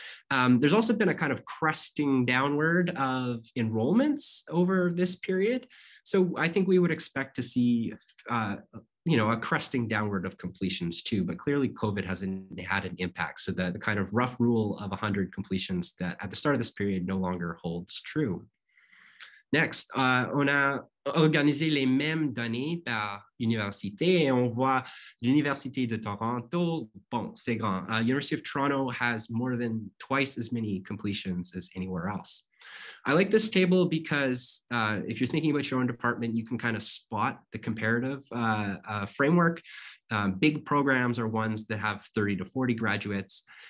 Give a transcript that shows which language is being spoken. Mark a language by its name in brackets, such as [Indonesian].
[English] There's also been a kind of cresting downward of enrollments over this period. So I think we would expect to see a cresting downward of completions too, but clearly COVID hasn't had an impact. So the kind of rough rule of 100 completions that at the start of this period no longer holds true. [French] Next, on a organisé les mêmes données par université et on voit l'université de Toronto, bon, c'est grand. [English] University of Toronto has more than twice as many completions as anywhere else. I like this table because if you're thinking about your own department, you can kind of spot the comparative framework. Big programs are ones that have 30 to 40 graduates.